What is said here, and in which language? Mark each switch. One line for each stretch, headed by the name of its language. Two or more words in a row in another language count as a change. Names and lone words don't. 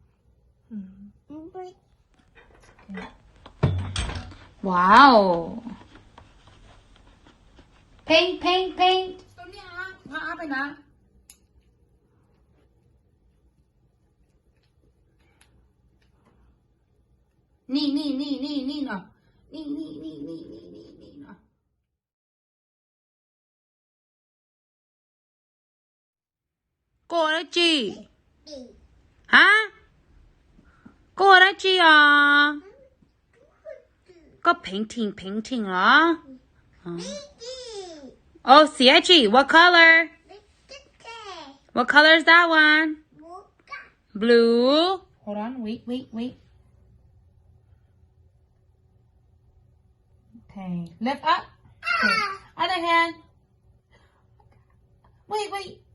English: Wow. Paint.
Thai: ตัวนี้ฮะพาไปนะนี่เนาะนี่เนาะ
Chinese: 过了几？啊？过了几啊？
English: 个 painting 了。Oh, CIG. What color? What color is that one? Blue. Hold on, wait. Okay. Lift up. Okay. Other hand. Wait.